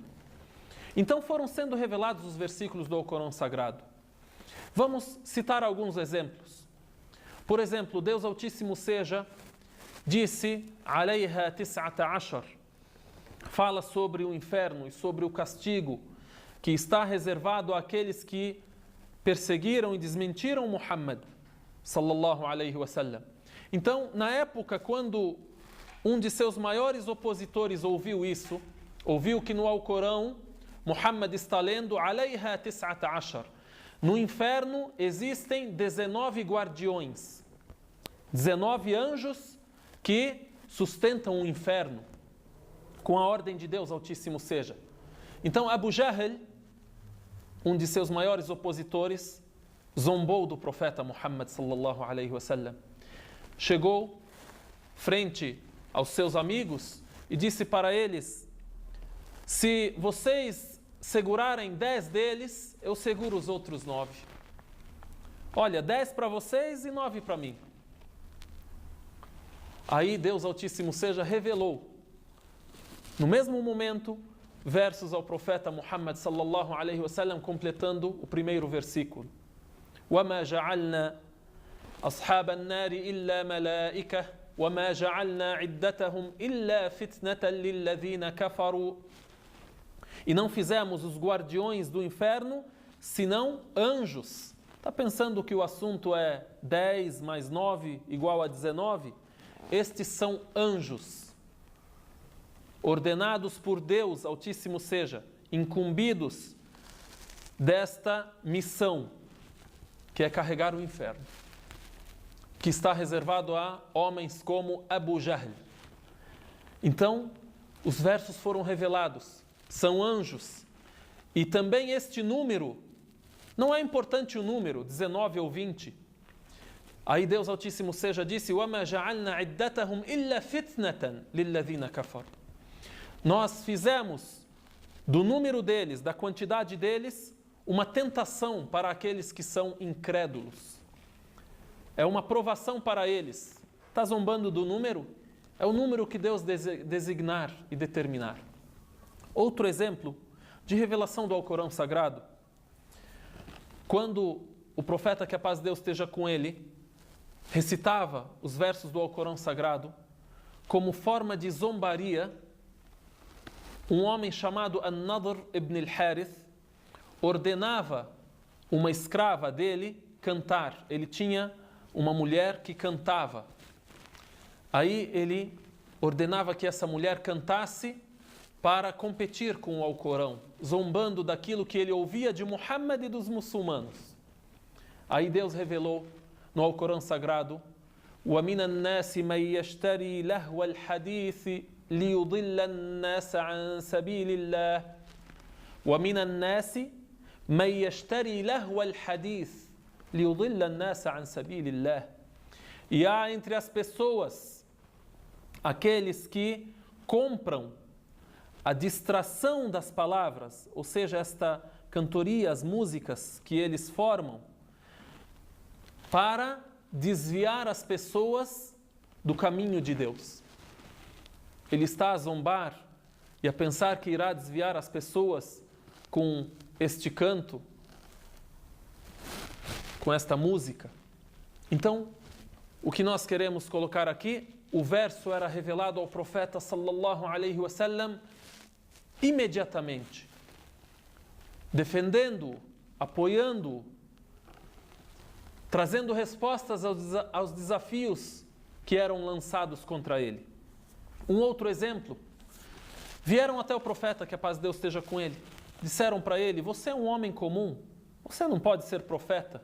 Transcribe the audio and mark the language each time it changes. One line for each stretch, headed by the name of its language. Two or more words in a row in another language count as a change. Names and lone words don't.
Portuguese: Então foram sendo revelados os versículos do Alcorão Sagrado. Vamos citar alguns exemplos. Por exemplo, Deus Altíssimo seja, disse,
Arabic: عليها تسعة عشر,
Portuguese: fala sobre o inferno e sobre o castigo que está reservado àqueles que perseguiram e desmentiram Muhammad
Arabic: صلى الله عليه وسلم.
Portuguese: Então, na época quando um de seus maiores opositores ouviu isso, ouviu que no Alcorão Muhammad está lendo
Arabic: عليها تسعة عشر.
Portuguese: No inferno existem 19 guardiões, 19 anjos que sustentam o inferno com a ordem de Deus Altíssimo seja. Então Abu Jahl, um de seus maiores opositores, zombou do profeta Muhammad
Arabic: صلى الله عليه وسلم.
Portuguese: Chegou frente aos seus amigos e disse para eles: se vocês segurarem 10 deles, eu seguro os outros 9. Olha, 10 para vocês e 9 para mim. Aí Deus Altíssimo seja revelou, no mesmo momento, versos ao profeta Muhammad
Arabic: صلى الله عليه وسلم,
Portuguese: completando o primeiro versículo.
Arabic: وَمَا جَعَلْنَا أَصْحَابَ النَّارِ إِلَّا مَلَائِكَةً وَمَا جَعَلْنَا عِدَّتَهُمْ إِلَّا فِتْنَةً لِلَّذِينَ كَفَرُوا.
Portuguese: E não fizemos os guardiões do inferno senão anjos. Está pensando que o assunto é 10 mais 9 igual a 19? Estes são anjos, ordenados por Deus Altíssimo seja, incumbidos desta missão, que é carregar o inferno, que está reservado a homens como Abu Jahl. Então, os versos foram revelados, são anjos, e também este número, não é importante o número, 19 ou 20. Aí Deus Altíssimo seja disse:
Arabic: وَمَا جَعَلْنَا عِدَّتَهُمْ إِلَّا فِتْنَةً لِلَّذِينَ كَفَرُوا.
Portuguese: Nós fizemos do número deles, da quantidade deles, uma tentação para aqueles que são incrédulos. É uma provação para eles. Está zombando do número? É o número que Deus designar e determinar. Outro exemplo de revelação do Alcorão Sagrado. quando o profeta, que a paz de Deus esteja com ele, recitava os versos do Alcorão Sagrado, como forma de zombaria, um homem chamado An-Nadr ibn al-Harith ordenava uma escrava dele cantar. Ele tinha uma mulher que cantava. Aí ele ordenava que essa mulher cantasse para competir com o Alcorão, zombando daquilo que ele ouvia de Muhammad e dos muçulmanos. Aí Deus revelou no Alcorão Sagrado:
Arabic: وَمِنَ النَّاسِ مَنْ يَشْتَرِي لَهْوَ الْحَدِيثِ لِيُضِلَّ النَّاسَ عَنْ سَبِيلِ اللَّهِ وَمِنَ النَّاسِ مَنْ يَشْتَرِي لَهْوَ الْحَدِيثِ لِيُضِلَّ النَّاسَ عَنْ سَبِيلِ اللَّهِ.
Portuguese: E há entre as pessoas aqueles que compram a distração das palavras, ou seja, esta cantoria, as músicas que eles formam, para desviar as pessoas do caminho de Deus. Ele está a zombar e a pensar que irá desviar as pessoas com este canto, com esta música. Então, o que nós queremos colocar aqui, o verso era revelado ao profeta
Arabic: صلى الله عليه وسلم
Portuguese: imediatamente, defendendo-o, apoiando-o, trazendo respostas aos desafios que eram lançados contra ele. Um outro exemplo: vieram até o profeta, que a paz de Deus esteja com ele, disseram para ele: você é um homem comum, você não pode ser profeta.